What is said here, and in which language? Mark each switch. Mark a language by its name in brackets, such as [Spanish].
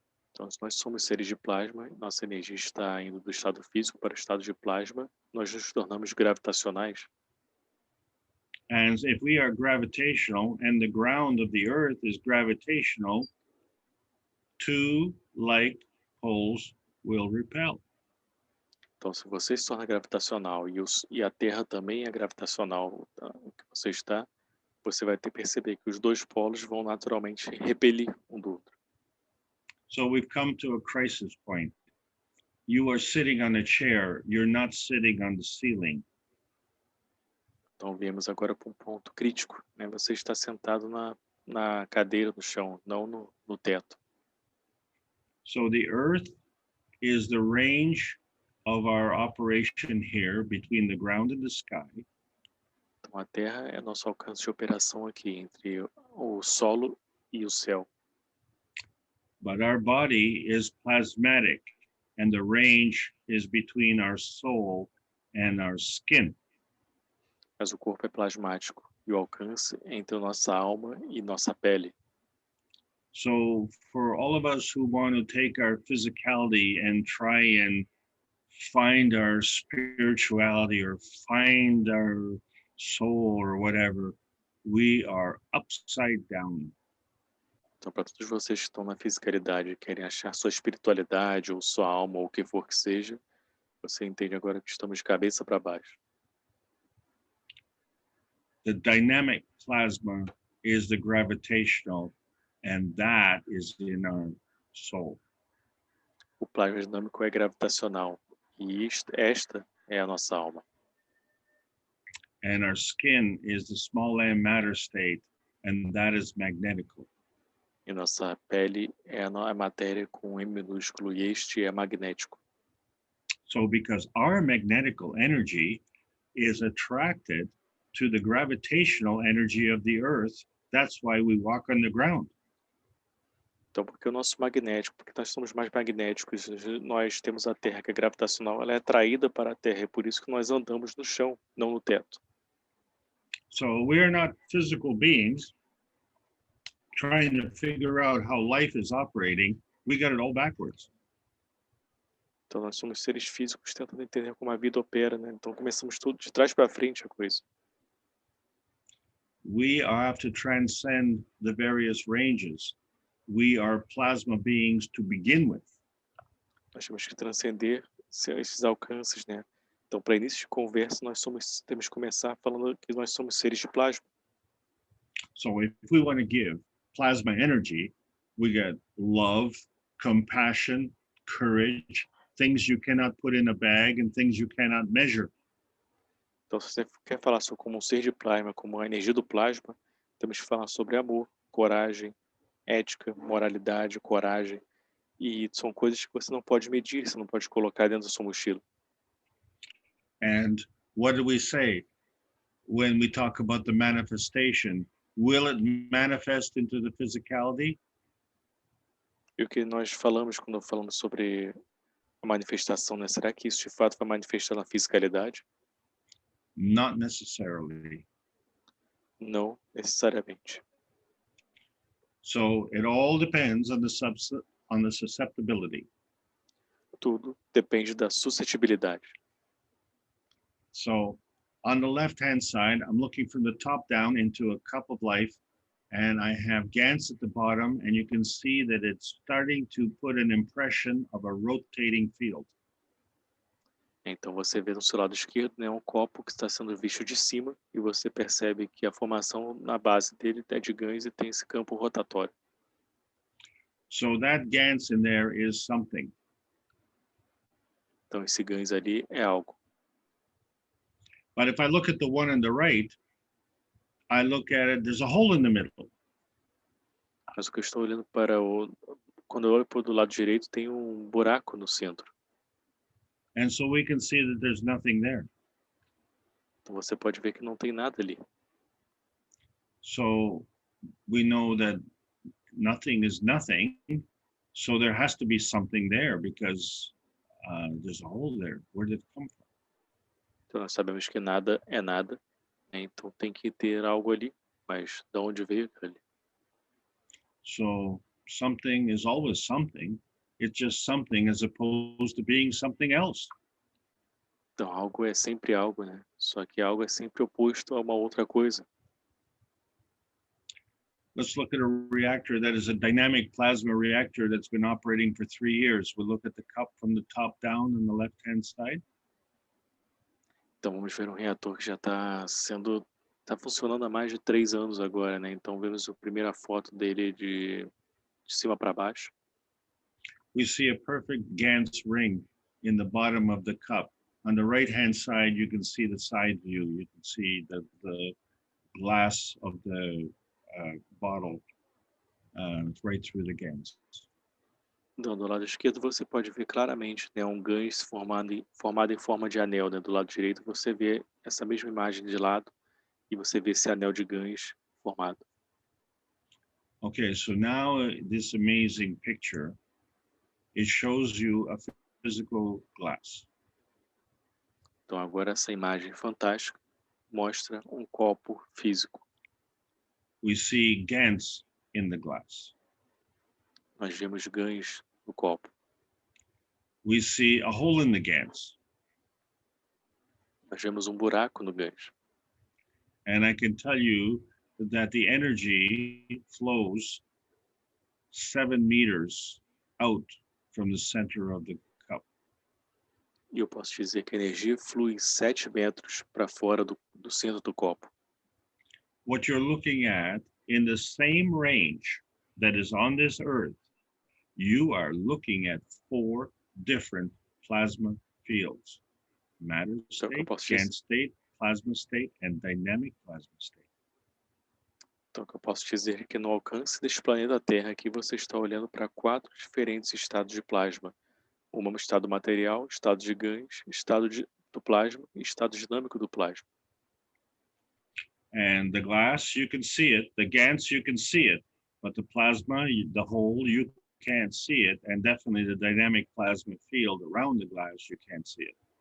[Portuguese] Então, se nós somos seres de plasma, nossa energia está indo do estado físico para o estado de plasma, nós nos tornamos gravitacionais. [English] And if we are gravitational and the ground of the Earth is gravitational, two like poles will repel. [Portuguese] Então, se você se torna gravitacional e a Terra também é gravitacional, tá, o que você está, você vai ter que perceber que os dois polos vão naturalmente repelir um do outro. [English] So we've come to a crisis point. You are sitting on a chair, you're not sitting on the ceiling. [Portuguese] Então, viemos agora para um ponto crítico, né? Você está sentado na cadeira, no chão, não no teto. [English] So the Earth is the range of our operation here between the ground and the sky. [Portuguese] Então, a Terra é nosso alcance de operação aqui, entre o solo e o céu. [English] But our body is plasmatic, and the range is between our soul and our skin. [Portuguese] Mas o corpo é plasmático e o alcance é entre nossa alma e nossa pele. [English] So for all of us who want to take our physicality and try and find our spirituality or find our soul or whatever, we are upside down. [Portuguese] Então, para todos vocês que estão na fisicalidade e querem achar sua espiritualidade ou sua alma ou o que for que seja, você entende agora que estamos de cabeça para baixo. [English] The dynamic plasma is the gravitational, and that is in our soul. [Portuguese] O plasma dinâmico é gravitacional e esta é a nossa alma. [English] And our skin is the small m matter state, and that is magnetical. [Portuguese] E nossa pele é a matéria com M minúsculo e este é magnético. [English] So because our magnetical energy is attracted to the gravitational energy of the Earth, that's why we walk on the ground. [Portuguese] Então, porque o nosso magnético, porque nós somos mais magnéticos, nós temos a Terra que é gravitacional, ela é atraída para a Terra, é por isso que nós andamos no chão, não no teto. [English] So we are not physical beings trying to figure out how life is operating. We got it all backwards. [Portuguese] Então, nós somos seres físicos tentando entender como a vida opera, né? Então, começamos tudo de trás para frente a coisa. [English] We have to transcend the various ranges. We are plasma beings to begin with. [Portuguese] Nós temos que transcender esses alcances, né? Então, para início de conversa, temos que começar falando que nós somos seres de plasma. [English] So if we want to give plasma energy, we get love, compassion, courage, things you cannot put in a bag and things you cannot measure. [Portuguese] Então, se você quer falar sobre como um ser de plasma, como a energia do plasma, temos que falar sobre amor, coragem, ética, moralidade, coragem. E são coisas que você não pode medir, você não pode colocar dentro da sua mochila. [English] And what do we say when we talk about the manifestation? Will it manifest into the physicality? [Portuguese] E o que nós falamos quando falamos sobre a manifestação, né? Será que isso de fato vai manifestar na fisicalidade? [English] Not necessarily. [Portuguese] Não necessariamente. [English] So it all depends on the susceptibility. [Portuguese] Tudo depende da suscetibilidade. [English] So on the left-hand side, I'm looking from the top down into a cup of life, and I have Gans at the bottom, and you can see that it's starting to put an impression of a rotating field. [Portuguese] Então você vê no seu lado esquerdo, né, um copo que está sendo visto de cima e você percebe que a formação na base dele é de Gans e tem esse campo rotatório. [English] So that Gans in there is something. [Portuguese] Então esse Gans ali é algo. [English] But if I look at the one on the right, I look at it, there's a hole in the middle. [Portuguese] Mas o que eu estou olhando para quando eu olho para o do lado direito, tem buraco no centro. [English] And so we can see that there's nothing there. [Portuguese] Então você pode ver que não tem nada ali. [English] So we know that nothing is nothing. So there has to be something there because there's a hole there. Where did it come from? [Portuguese] Então nós sabemos que nada é nada, né? Então tem que ter algo ali, mas de onde veio aquilo ali? [English] So something is always something. It's just something as opposed to being something else. [Portuguese] Então algo é sempre algo, né? Só que algo é sempre oposto a uma outra coisa. [English] Let's look at a reactor that is a dynamic plasma reactor that's been operating for 3 years. We'll look at the cup from the top down on the left-hand side. [Portuguese] Então vamos ver um reator que já está funcionando há mais de 3 anos agora, né? Então vemos a primeira foto dele de cima para baixo. [English] We see a perfect Gantt ring in the bottom of the cup. On the right-hand side, you can see the side view. You can see the glass of the bottle right through the Gantt. [Portuguese] Então, do lado esquerdo você pode ver claramente, né, um gancho formado em forma de anel, né? Do lado direito você vê essa mesma imagem de lado e você vê esse anel de gancho formado. [English] Okay, so now this amazing picture, it shows you a physical glass. [Portuguese] Então agora essa imagem fantástica mostra um copo físico. [English] We see Gantt in the glass. [Portuguese] Nós vemos ganhos no copo. [English] We see a hole in the Gantt. [Portuguese] Nós vemos buraco no gancho. [English] And I can tell you that the energy flows 7 meters out from the center of the cup. [Portuguese] E eu posso dizer que a energia flui 7 metros para fora do centro do copo. [English] What you're looking at in the same range that is on this earth, you are looking at 4 different plasma fields: matter state, Gantt state, plasma state, and dynamic plasma state. [Portuguese] Então, o que eu posso dizer é que no alcance deste planeta Terra aqui você está olhando para 4 diferentes estados de plasma. Um estado material, estado de ganhos, do plasma e estado dinâmico do plasma. [English] And the glass, you can see it. The Gantt, you can see it. But the plasma, the whole, you can't see it. And definitely the dynamic plasma field around the glass, you can't see it.